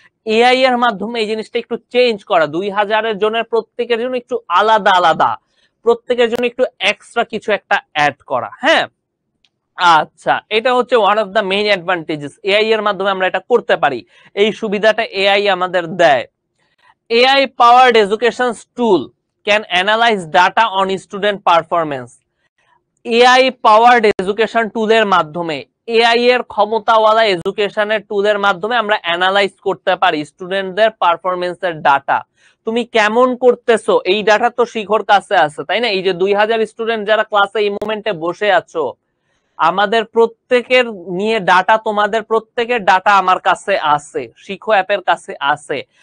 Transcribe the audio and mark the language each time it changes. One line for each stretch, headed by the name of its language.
Bangla: AI এর মাধ্যমে এই জিনিসটা একটু চেঞ্জ করা, 2000 জনের প্রত্যেকের জন্য একটু আলাদা আলাদা, প্রত্যেকের জন্য একটু এক্সট্রা কিছু একটা অ্যাড করা। হ্যাঁ, আচ্ছা এটা হচ্ছে one of the main advantages, AI এর মাধ্যমে আমরা এটা করতে পারি, এই সুবিধাটা এআই আমাদের দেয়।
English: AI powered education tool can analyze data on student performance.
Bangla: AI powered education টুলের মাধ্যমে, AI এর ক্ষমতাওয়ালা এডুকেশনের টুলের মাধ্যমে আমরা অ্যানালাইজ করতে পারি স্টুডেন্টদের পারফরমেন্সের ডাটা। তুমি কেমন করতেছো এই ডাটা তো শিখর কাছে আছে, তাই না? এই যে 2000 স্টুডেন্ট যারা ক্লাসে এই মোমেন্টে বসে আছো, আমাদের প্রত্যেকের নিয়ে ডাটা, তোমাদের প্রত্যেকের ডাটা আমার কাছে আছে, শিখো অ্যাপের কাছে আছে।